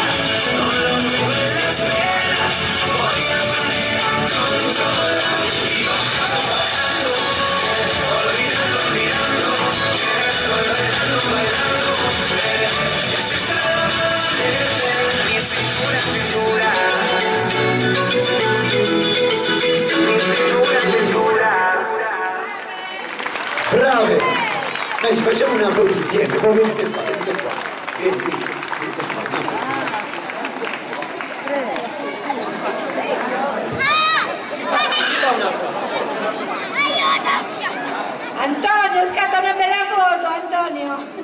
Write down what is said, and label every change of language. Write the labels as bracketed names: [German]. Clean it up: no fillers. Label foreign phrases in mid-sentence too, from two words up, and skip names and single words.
[Spanish] No lo tengo en las venas, voy a aprender a controlar. Y bajando, bajando, olvidando, olvidando, que estoy bailando, bailando. Si está la amanecer, mi cintura, cintura. Mi cintura, cintura. [Italian] Brave! Dai, facciamo una foto insieme, poi venite qua, venite qua. Venite qua, Antonio, scatta una bella foto, Antonio!